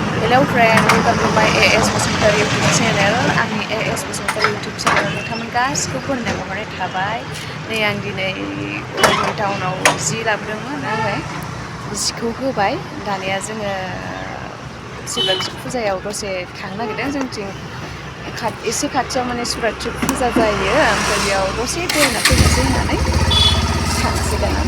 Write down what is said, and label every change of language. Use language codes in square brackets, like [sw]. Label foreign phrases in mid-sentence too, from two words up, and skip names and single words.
[en] Hello friend, welcome to my Asbasumatary YouTube channel. [brx] आंनि Asbasumatary YouTube channel नोंथांमोन गासिखौबो बरायना हरनाय थाबाय। नै आं दिनै टाउनाव जि लाबोदोंमोन आङो जिखौ होबाय। दानिया जोङो शिवरात्रि फुजायाव दसे थांनो नागिरदों। जोंथिं एसे खाथियाव माने शिवरात्रि फुजा जायो, ओमफ्राय बेयाव दसे बेरायना फैनोसै होननानै थांसै दाना।